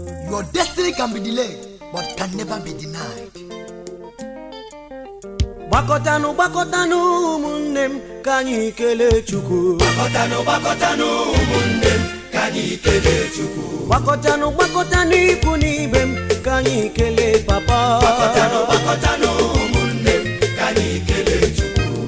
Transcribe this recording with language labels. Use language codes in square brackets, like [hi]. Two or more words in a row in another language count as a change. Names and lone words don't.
[en] Your destiny can be delayed, but can never be denied. [ig] Gbakọtanụ, gbakọtanụ, ụmụnne m, ka anyị kelee Chukwu. Gbakọtanụ, gbakọtanụ, ụmụnne m, ka anyị kelee Chukwu. Gbakọtanụ, gbakọtanụ, ikwu na ibe m, ka anyị kelee Papa. Gbakọtanụ, gbakọtanụ, ụmụnne m, ka anyị kelee Chukwu.